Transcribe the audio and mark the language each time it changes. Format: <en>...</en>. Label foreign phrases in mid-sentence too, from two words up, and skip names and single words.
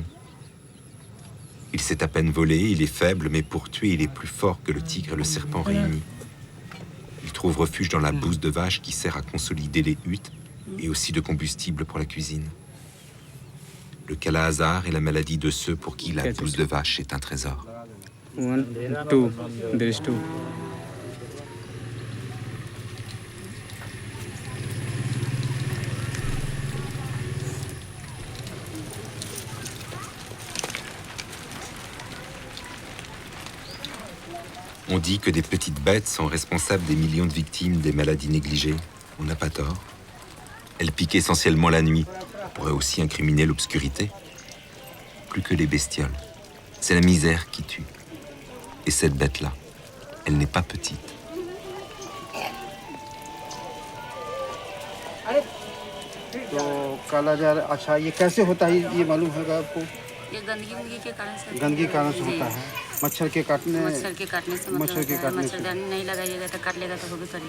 <fr>Il sait à peine voler, il est faible, mais pour tuer, il est plus fort que le tigre et le serpent réunis. Il trouve refuge dans la bouse de vache qui sert à consolider les huttes et aussi de combustible pour la cuisine. Le Kala-Azar est la maladie de ceux pour qui la bouse de vache est un trésor.</fr> <en>1, 2, there is 2.</en> <fr>On dit que des petites bêtes sont responsables des millions de victimes des maladies négligées. On n'a pas tort. Elles piquent essentiellement la nuit. On pourrait aussi incriminer l'obscurité. Plus que les bestioles. C'est la misère qui tue. Et cette bête-là, elle n'est pas petite.</fr> <hi>तो कालाजार अच्छा ये कैसे होता है ये मालूम होगा आपको? ये गंदगी के कारण से गंदगी के कारण से होता है। मच्छर के काटने से मच्छरदानी नहीं लगाइएगा तो काट लेगा तो वो भी करेगा।</hi>